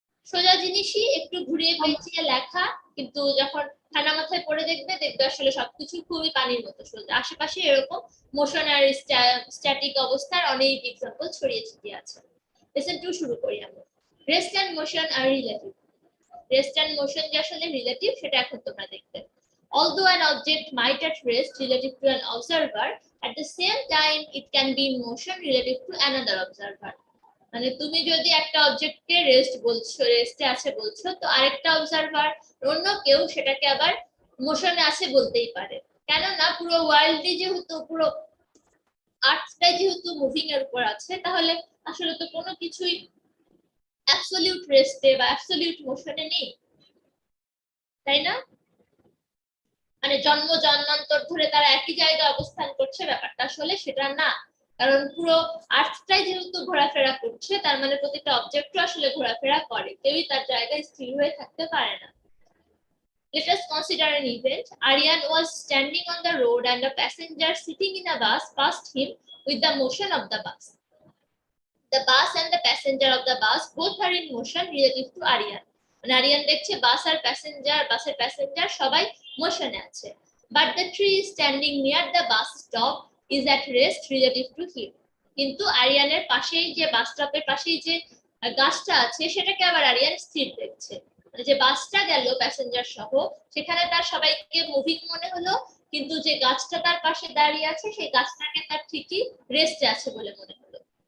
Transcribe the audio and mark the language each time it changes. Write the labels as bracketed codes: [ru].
[bn] সোজা জিনিসই, একটু ঘুরিয়ে পেঁচিয়ে লেখা, কিন্তু যখন ঠান্ডা মাথায় পড়ে দেখবে দেখবে আসলে সবকিছু খুবই পানির মতো সোজা। আশেপাশে এরকম মোশন আর স্ট্যাটিক অবস্থার অনেক এক্সাম্পল ছড়িয়ে ছিটিয়ে আছে। লেসন 2 শুরু করি আমরা। Rest and motion আর relative. Rest and motion যে আসলে রিলেটিভ সেটা এখন তোমরা দেখবে। [en] Although an object might at rest relative to an observer, at the same time it can be in motion relative to another observer. [bn] মানে তুমি যদি একটা অবজেক্টকে রেস্ট বলছো, রেস্টে আছে বলছো, তো আরেকটা অবজারভার অন্য কেউ সেটাকে আবার মোশনে আছে বলতেই পারে। কেননা পুরো ওয়ার্ল্ডই যেহেতু, পুরো আর্থটাই যেহেতু মুভিং এর উপর আছে, তাহলে আসলে তো কোনো কিছুই অ্যাবসলিউট রেস্টে বা অ্যাবসলিউট মোশনে নেই, তাই না? মানে জন্ম জন্মান্তর ধরে তারা একই জায়গায় অবস্থান করছে, ব্যাপারটা আসলে সেটা না। কারণ পুরো আর্থটাই যেহেতু ঘোরাফেরা করছে, তার মানে প্রতিটা অবজেক্টও আসলে ঘোরাফেরা করে, কেউই তার জায়গায় স্থির হয়ে থাকতে পারে না। [en] Let us consider an event. Aryan was standing on the road and a passenger sitting in a bus passed him with the motion of the bus. The bus and the passenger of the bus both are in motion relative to Aryan. [bn] মানে আরিয়ান দেখছে বাস আর passenger, বাসের passenger সবাই মোশনে আছে। [en] But the tree standing near the bus stop is at rest relative to him. [bn] কিন্তু আরিয়ানের পাশেই যে বাস স্টপের পাশেই যে গাছটা আছে সেটাকে আবার আরিয়ান স্থির দেখছে। মানে যে বাসটা গেল প্যাসেঞ্জার সহ, সেখানে তার সবাইকে মুভিং মনে হলো, কিন্তু যে গাছটা তার পাশে দাঁড়িয়ে আছে সেই গাছটাকে তার ঠিকই রেস্টে আছে বলে মনে হলো।